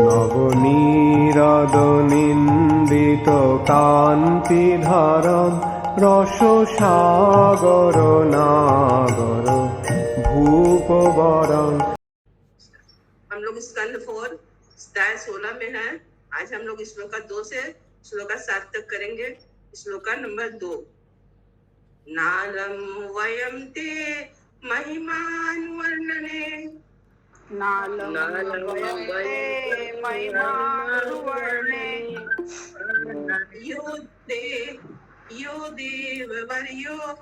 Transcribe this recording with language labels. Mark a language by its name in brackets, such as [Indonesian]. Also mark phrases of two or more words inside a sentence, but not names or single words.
[Sanskrit] নবনীরদ-নিন্দিত কান্তিধারম রসসাগর নাগর ভূপবরং। [Hindi] हम लोग स्कंद 4 अध्याय 16 में हैं। आज हम लोग श्लोका 2 से श्लोका 7 तक करेंगे। श्लोका नंबर 2। [Sanskrit] नालम वयम ते महिमान वर्णने यो देव वर्यो